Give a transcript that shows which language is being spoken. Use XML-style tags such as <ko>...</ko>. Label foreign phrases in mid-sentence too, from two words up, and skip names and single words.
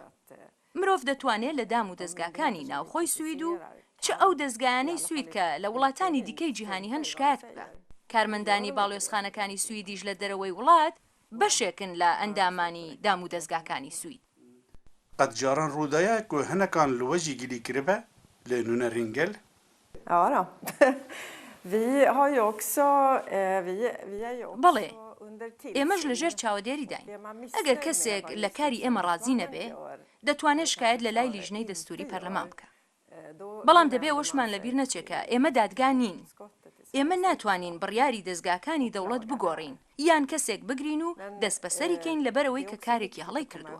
<ckb>مرۆڤ دەتوانێت لە دام و دەستگاکانی ناوخۆی سوید و چه ئەو دەستگایانەی سوید کە لە وڵاتانی دیکەی جیهانی هەن شکایەت بکە. کارمەندانی باڵیۆزخانەکانی سویدیش لە دەرەوەی وڵات بەشێکن لە ئەندامانی دام و دەستگاکانی سوید.</ckb> <ku>قەت جاران ڕوودایە ku hinekan li we jî gilî kiribe li nûnerên gel?</ku> <sv>Ja då. Vi har ju också</sv> <ckb>بەڵێ ئێمەش لەژێر چاودێری داین. ئەگەر کەسێک لە کاری ئێمە ڕازی نەبێ، دەتوانێت شکایەت لە لای لیژنەی دەستوری پەرلەمان بکە. بەڵام دەبێ ئەوەشمان لەبیر نەچێکە ئێمە دادگا نین. ئێمە ناتوانین بڕیاری دەستگاکانی دەوڵەت بگۆڕین یان کەسێک بگرین و دەست بەسەریکەین لەبەرەوەی کە کارێکی هەڵی کردووە.</ckb>